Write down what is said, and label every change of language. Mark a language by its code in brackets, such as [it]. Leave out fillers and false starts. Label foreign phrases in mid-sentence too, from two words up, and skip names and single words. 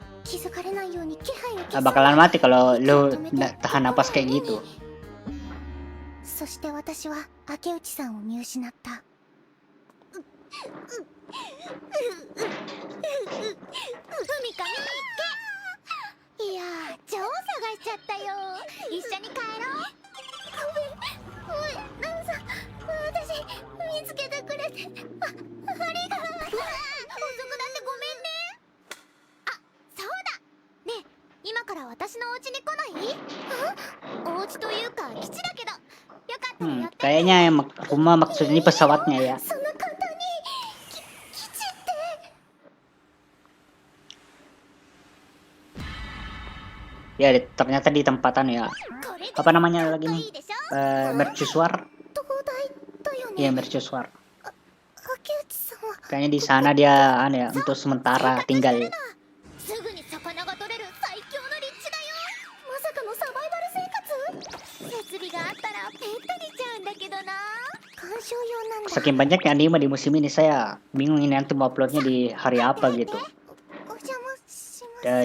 [ja] 気づかれないように気配を消す [id] bakalan mati kalau lu tahan napas kayak gitu. [ja] そして私は明内さんを見失った。海かいやー、超探しちゃったよ。一緒に帰ろう。ごめん、おい、ナムさん、私見つけてくれてありがとう。遅くなってごめんね。あ、そうだねえ、今から私のお家に来ない？お家というか基地だけど、よかったらやって。 [id] Kayaknya yang rumah maksudnya ini pesawatnya ya. [ja] そんな簡単に基地って。 [id] Ya ternyata di tempatan ya. Apa namanya lagi nih? Mercusuar. [ja] 東大だよね。 [id] Iya, mercusuar. [ja] 明内さんは [id] Kayaknya di sana dia ya untuk sementara tinggal. [ja] すぐに魚が取れる最強の立地だよ。まさかのサバイバル生活？設備があったらペットにしちゃうんだけどな。鑑賞用なんだ。 [id] Saking banyaknya anime di musim ini saya bingung ini nanti mau uploadnya di hari apa gitu. [ja] お邪魔します。